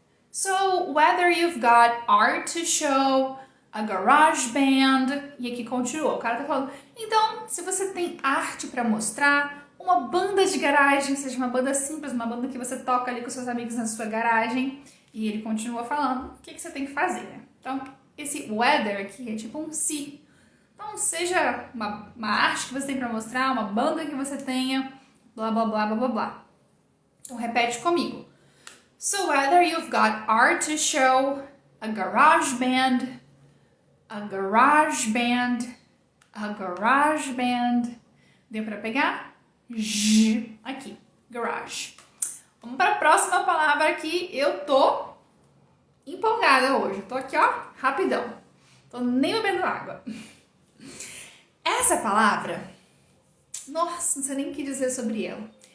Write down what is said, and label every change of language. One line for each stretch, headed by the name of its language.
English: So, whether you've got art to show, a garage band,
Portuguese: e aqui continua, o cara tá falando, então, se você tem arte para mostrar, uma banda de garagem, seja uma banda simples, uma banda que você toca ali com seus amigos na sua garagem, e ele continua falando o que você tem que fazer, né? Então, esse whether aqui é tipo um se. Então, seja uma arte que você tem para mostrar, uma banda que você tenha, blá, blá, blá, blá, blá, blá. Então, repete comigo.
English: So, whether you've got art to show, a garage band, a garage band, a garage band.
Portuguese: Deu para pegar? J aqui, garage. Vamos para a próxima palavra aqui. Eu tô empolgada hoje. Tô aqui, ó, rapidão. Tô nem bebendo água. Essa palavra, nossa, não sei nem o que dizer sobre ela.